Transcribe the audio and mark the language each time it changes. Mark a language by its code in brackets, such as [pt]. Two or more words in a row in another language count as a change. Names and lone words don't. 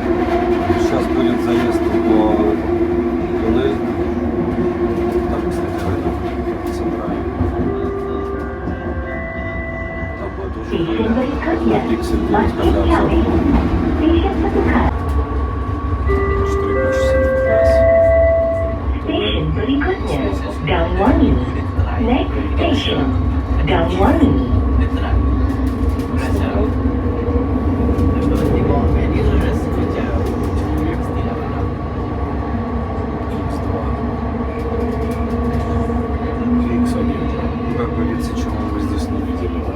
[ru] Сейчас будет заезд в туннель. Там, кстати, центральный. Там будет уже на пиксель делать, когда обзор. 4 часа. [id] Station berikutnya, Dangwangi. [en] Next station, Dangwangi. [ru] Как говорится, чего вы здесь не видели, да?